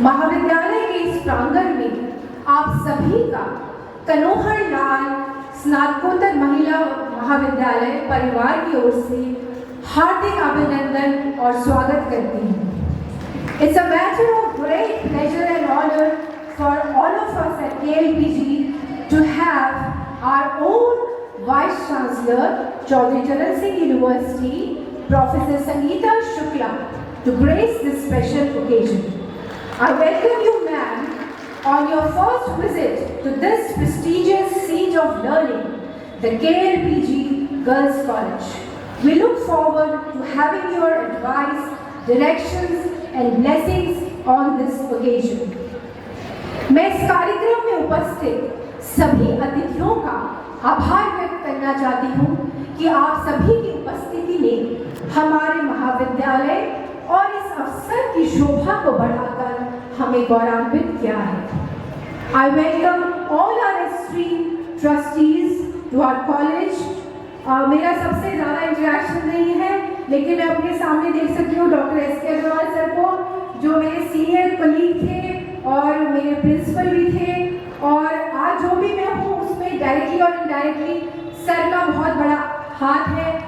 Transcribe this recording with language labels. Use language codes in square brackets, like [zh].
[hi] महाविद्यालय के इस प्रांगण में आप सभी का कनोहर लाल स्नातकोत्तर महिला महाविद्यालय परिवार की ओर से हार्दिक अभिनंदन और स्वागत करती हूँ। [en] It's a matter of great pleasure and honor for all of us at KLPG to have our own Vice Chancellor, Chaudhry Charan Singh University, Professor Sangeeta Shukla, to grace this special occasion. I welcome you, ma'am, on your first visit to this prestigious seat of learning, the KLPG Girls College. We look forward to having your advice directions and blessings on this occasion. [hi] मैं इस कार्यक्रम में उपस्थित सभी अतिथियों का आभार व्यक्त करना चाहती हूँ कि आप सभी की उपस्थिति ने हमारे महाविद्यालय और इस अवसर की शोभा को बढ़ाकर हमें गौरवान्वित किया है। [en] I welcome all our esteemed trustees to our college. [hi] मेरा सबसे ज़्यादा इंटरेक्शन नहीं है, लेकिन मैं अपने सामने देख सकती हूँ डॉक्टर एस.के. अग्रवाल सर को, जो मेरे सीनियर कलीग थे और मेरे प्रिंसिपल भी थे, और आज जो भी मैं हूँ उसमें डायरेक्टली और इनडायरेक्टली सर का बहुत बड़ा हाथ है।